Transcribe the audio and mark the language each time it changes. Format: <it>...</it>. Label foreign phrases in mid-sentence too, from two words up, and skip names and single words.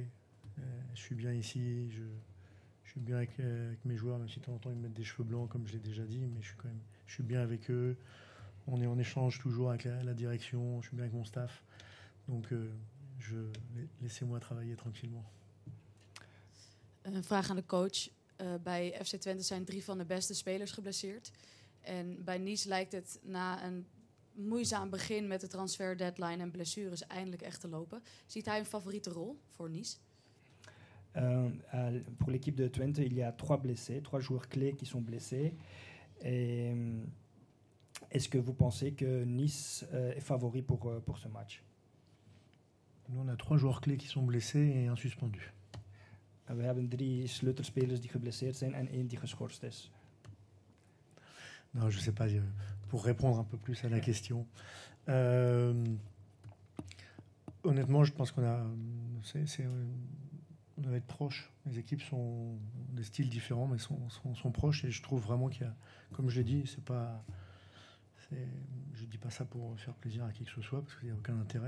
<fr>Je suis bien ici. Je suis bien avec mes joueurs, même si de temps en temps ils me mettent des cheveux blancs, comme je l'ai déjà dit, mais je suis bien avec eux. On est en échange toujours avec la direction. Je suis bien avec mon staff. Donc... laissez-moi travailler tranquillement.</fr> <nl>Een vraag aan de coach. Bij FC Twente zijn 3 van de beste spelers geblesseerd. En bij Nice lijkt het na een moeizaam begin met de transfer deadline en blessures eindelijk echt te lopen. Ziet hij een favoriete rol voor Nice?</nl> <fr>Pour l'équipe de Twente, il y a 3 blessés, 3 joueurs clés qui sont blessés. Et est-ce que vous pensez que Nice est favori pour ce match? Nous, on a 3 joueurs clés qui sont blessés et un suspendu.</fr> <nl>We hebben 3 sleutelspelers die geblesseerd zijn en 1 die geschorst is.</nl> <fr>Non, je ne sais pas, pour répondre un peu plus à la question. Honnêtement, je pense qu'on va être proches. Les équipes sont des styles différents, mais sont proches. Et je trouve vraiment qu'il y a, comme je l'ai dit, je ne dis pas ça pour faire plaisir à qui que ce soit, parce qu'il n'y a aucun intérêt.</fr>